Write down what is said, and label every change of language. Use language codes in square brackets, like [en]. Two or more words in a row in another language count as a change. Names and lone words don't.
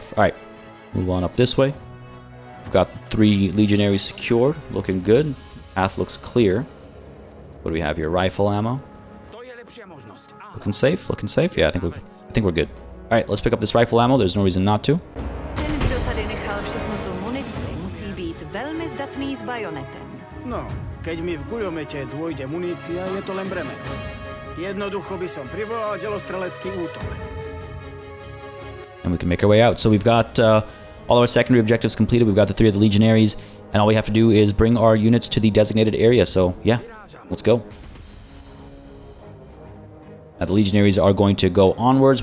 [en] All right, move on up this way. We've got 3 legionaries secured, looking good. Path looks clear. What do we have here? Rifle ammo. Looking safe. Looking safe. Yeah, I think we're good. All right, let's pick up this rifle ammo. There's no reason not to. [cs] Ten, kdo tady nechal všechnu tu munici, musí být velmi zdatný s bajonetem. No, [sk] keď mi v guľomete dôjde munícia, je to len bremeno. Jednoducho by som privolal delostrelecký útok. [en] And we can make our way out. So we've got all our secondary objectives completed. We've got the 3 of the legionaries, and all we have to do is bring our units to the designated area. So yeah, let's go. Now the legionaries are going to go onwards.